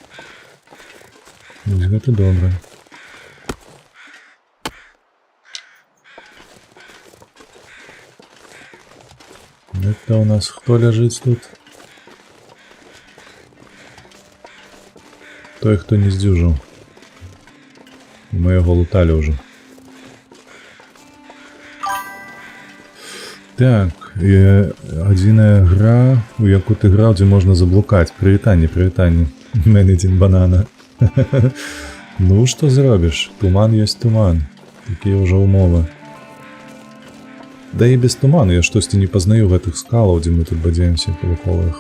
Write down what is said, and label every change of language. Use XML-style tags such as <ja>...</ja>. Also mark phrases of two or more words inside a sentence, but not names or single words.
<be>Вось гэта добра.</be> <ru>Это у нас кто лежит тут? Той, хто не здюжил. Мы его лутали уже.</ru> <be>Так, і адзіная гра, у яку ты граў, дзе можна заблукаць. Прывітанне, прывітанне. Менедзін банана. Ну, што зробіш? Туман ёсць туман. Такія ўжо ўмовы. Да і без туману я штосьці не пазнаю гэтых скалаў, дзе мы тут бадзяемся павакол іх.</be>